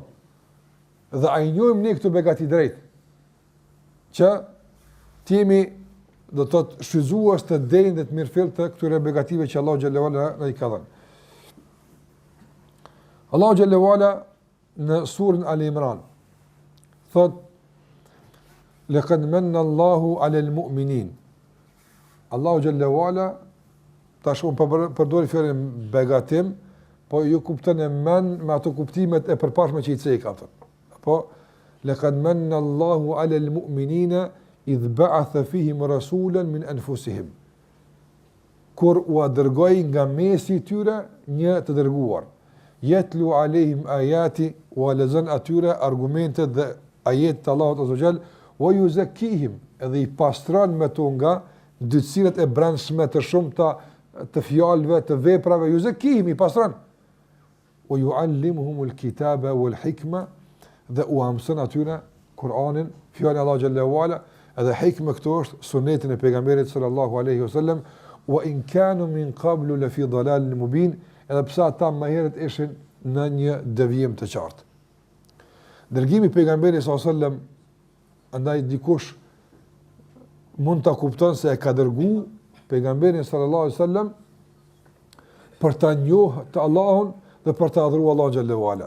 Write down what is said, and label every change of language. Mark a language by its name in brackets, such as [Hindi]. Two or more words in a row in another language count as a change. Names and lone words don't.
[Albanian] Dhe a i njohim ne këto begati drejt. Që t'jemi do të thotë shfrytzues të denjë dhe të mirëfill të këtyre begative që Allah [Arabic] جل وعلا [Albanian] na i ka dhënë. Allah [Arabic] جل وعلا [Albanian] në surën Al-Imran thot: [Arabic] "لقد من الله على المؤمنين." [Albanian] Allahu [Arabic] جل وعلا [Albanian] tash përdori fjalën begatim, po ju kupton e men me ato kuptimet e përparshme që i cek ato. [Arabic] Po لقد من الله على المؤمنين إذ بعث فيهم رسولا من أنفسهم. [Albanian] Kur u dërgoi nga mesi i tyre një të dërguar. [Arabic] يتلو عليهم آياته و [Albanian] lazan atyre argumentet dhe ajet të Allahut [Arabic] عز وجل ويزكيهم, [Albanian] edhe i pastron me to nga dytësirat e brendshme të shumta të fjalëve, të veprave, yuzakihim, i pastron. [Arabic] ويعلمهم الكتاب والحكمة, [Albanian] dhe u mëson atyre Kur'anin, fjalën e Allah [Arabic] جل وعلا, [Albanian] edhe hikma këtu është sunetin e pejgamberit [Arabic] صلى الله عليه وسلم, وإن كانوا من قبل لفي ضلال مبين, [Albanian] edhe pse ata më herët ishin në një devijim të qartë. Dërgimi i pejgamberit [Arabic] صلى الله عليه وسلم, [Albanian] andaj dikush mund ta kupton se e ka dërguar pejgamberin [Arabic] صلى الله عليه وسلم [Albanian] për ta njohur të Allahun dhe për ta adhuruar Allahun [Arabic] جل وعلا.